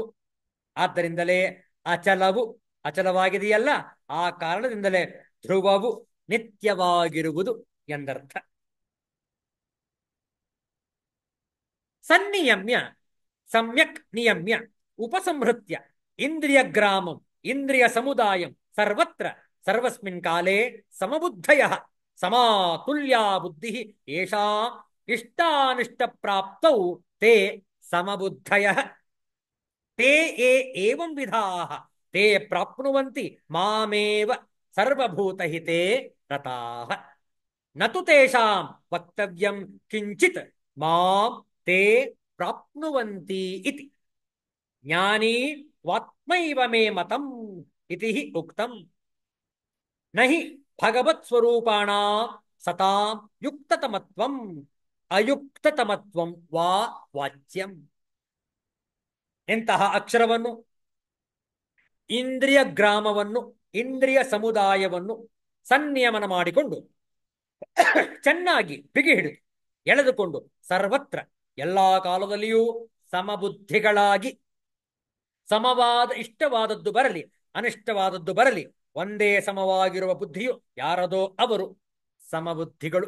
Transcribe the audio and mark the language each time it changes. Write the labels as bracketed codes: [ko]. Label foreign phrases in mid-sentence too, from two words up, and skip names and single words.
[kn] ಆದ್ದರಿಂದಲೇ ಅಚಲವು ಅಚಲವಾಗಿದೆಯಲ್ಲ, ಆ ಕಾರಣದಿಂದಲೇ ಧ್ರುವವು ನಿತ್ಯವಾಗಿರುವುದು ಎಂದರ್ಥ. [sa] ಸನ್ನಿಯಮ್ಯ ಸಮ್ಯಕ್ ನಿಯಮ್ಯ ಉಪಸಂಹೃತ್ಯ ಇಂದ್ರಿಯ ಗ್ರಾಮಂ ಇಂದ್ರಿಯ ಸಮುದಾಯಂ ಸರ್ವತ್ರ ಸರ್ವಸ್ಮಿನ್ ಕಾಲೇ ಸಮಬುದ್ಧಯಃ ಸಮಾತುಲ್ಯಾ ಬುದ್ಧಿ ಏಷಾ ಇಷ್ಟಾನಿಷ್ಟ ಪ್ರಾಪ್ತೌ ತೇ ಸಮಬುದ್ಧಯಃ ತೇ ಏವಂ ವಿಧಾಃ ತೇ ಪ್ರಾಪ್ನುವಂತಿ ಮಾಮೇವ ಸರ್ವಭೂತಹಿತೇ ರತಾಃ ನತು ತೇಷಾಂ ವಕ್ತವ್ಯಂ ಕಿಂಚಿತ್ ಮಾಂ ತೇ ಪ್ರಾಪ್ನುವಂತಿ ಇತಿ. ಜ್ಞಾನಿ ವಾತ್ಮೈವ ಮೇ ಮತಂ ಇತಿ ಉಕ್ತಂ. ನಹಿ ಭಗವತ್ ಸ್ವರೂಪಾಣಾಂ ಸತಾಂ ಯುಕ್ತತಮತ್ವಂ ಅಯುಕ್ತತಮತ್ವಂ ವಾ ವಾಚ್ಯಂ. [kn] ಎಂತಹ ಅಕ್ಷರವನ್ನು, ಇಂದ್ರಿಯ ಗ್ರಾಮವನ್ನು, ಇಂದ್ರಿಯ ಸಮುದಾಯವನ್ನು ಸಂನಿಯಮನ ಮಾಡಿಕೊಂಡು ಚೆನ್ನಾಗಿ ಬಿಗಿ ಹಿಡಿದು ಎಳೆದುಕೊಂಡು ಸರ್ವತ್ರ ಎಲ್ಲಾ ಕಾಲದಲ್ಲಿಯೂ ಸಮಬುದ್ಧಿಗಳಾಗಿ, ಸಮವಾದ ಇಷ್ಟವಾದದ್ದು ಬರಲಿ ಅನಿಷ್ಟವಾದದ್ದು ಬರಲಿ ಒಂದೇ ಸಮವಾಗಿರುವ ಬುದ್ಧಿಯು ಯಾರದೋ ಅವರು ಸಮಬುದ್ಧಿಗಳು.